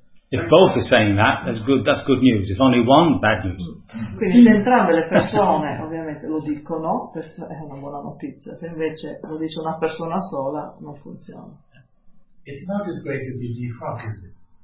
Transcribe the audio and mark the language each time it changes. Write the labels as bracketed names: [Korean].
[English] If both are saying that, that's good news. If only one, bad news. [Italian] Quindi se entrambe le persone ovviamente lo dicono, questa è una buona notizia. Se invece lo dice una persona sola, non funziona. [English] It's not as great as you defrock, is it?